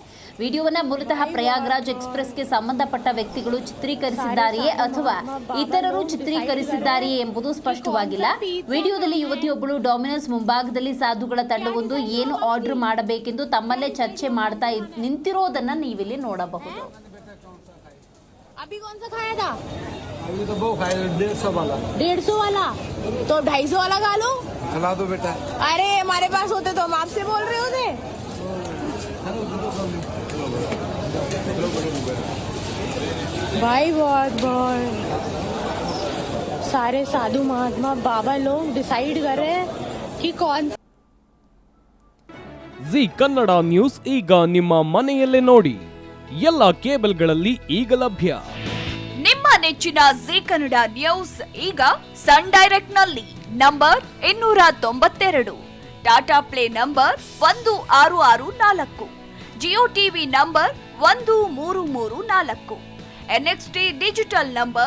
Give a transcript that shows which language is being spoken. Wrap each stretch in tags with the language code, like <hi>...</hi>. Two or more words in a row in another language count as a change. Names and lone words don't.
<kn>ವಿಡಿಯೋವನ್ನು ಮೂಲತಃ ಪ್ರಯಾಗ್ರಾಜ್ ಎಕ್ಸ್‌ಪ್ರೆಸ್ಗೆ ಸಂಬಂಧಪಟ್ಟ ವ್ಯಕ್ತಿಗಳು ಚಿತ್ರೀಕರಿಸಿದ್ದಾರೆಯೇ ಅಥವಾ ಇತರರು ಚಿತ್ರೀಕರಿಸಿದ್ದಾರೆಯೇ ಎಂಬುದು ಸ್ಪಷ್ಟವಾಗಿಲ್ಲ. ವಿಡಿಯೋದಲ್ಲಿ ಯುವತಿಯೊಬ್ಬಳು ಡಾಮಿನೋಸ್ ಮುಂಭಾಗದಲ್ಲಿ ಸಾಧುಗಳ ತಂಡವೊಂದು ಏನು ಆರ್ಡರ್ ಮಾಡಬೇಕೆಂದು ತಮ್ಮಲ್ಲೇ ಚರ್ಚೆ ಮಾಡ್ತಾ ನಿಂತಿರೋದನ್ನ ನೀವಿಲ್ಲಿ ನೋಡಬಹುದು.</kn> <hi>अभी कौन सा खाया था? अभी तो वो खाया 150 वाला। 150 वाला तो 250 वाला खा लो। खिला दो बेटा। अरे हमारे पास होते तो हम आपसे बोल रहे होते। भाई बहुत सारे साधु महात्मा बाबा लोग डिसाइड कर रहे हैं कि कौन</hi> <kn>ಜಿ ಕನ್ನಡ ನ್ಯೂಸ್ ಈಗ ನಿಮ್ಮ ಮನೆಯಲ್ಲೇ ನೋಡಿ. ಎಲ್ಲ ಕೇಬಲ್ಗಳಲ್ಲಿ ಈಗ ಲಭ್ಯ. ನಿಮ್ಮ ನೆಚ್ಚಿನ ಜಿ ಕನ್ನಡ ನ್ಯೂಸ್ ಈಗ ಸನ್ ಡೈರೆಕ್ಟ್ ನಲ್ಲಿ ನಂಬರ್ 292, ಟಾಟಾ ಪ್ಲೇ ನಂಬರ್ 1664, ಜಿಯೋ ಟಿವಿ ನಂಬರ್ 1334, ಎನ್ಎಕ್ಸ್ಟಿ ಡಿಜಿಟಲ್ ನಂಬರ್</kn>